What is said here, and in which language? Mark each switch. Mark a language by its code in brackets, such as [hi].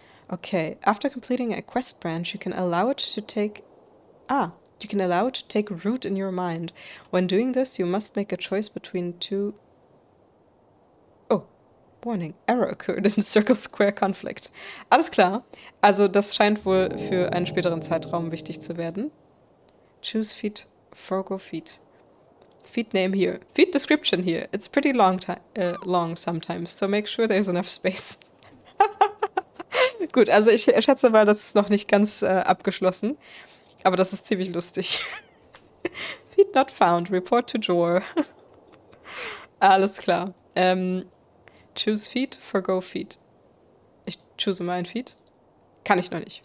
[en] Okay, after completing a quest branch, you can allow it to take root in your mind. When doing this, you must make a choice between two... Oh, warning, error occurred in Circle-Square Conflict. [de] Alles klar. Also das scheint wohl für einen späteren Zeitraum wichtig zu werden. [en] Choose feed, forgo feed. Feed name here. Feed description here. It's pretty long sometimes, so make sure there's enough space. [de] Gut, also ich schätze mal, das ist noch nicht ganz abgeschlossen. Aber das ist ziemlich lustig. [en] Feed not found. Report to Jor. [de] Alles klar. [en] Choose Feed, forgo Feed. [de] Ich choose mein Feed. Kann ich noch nicht.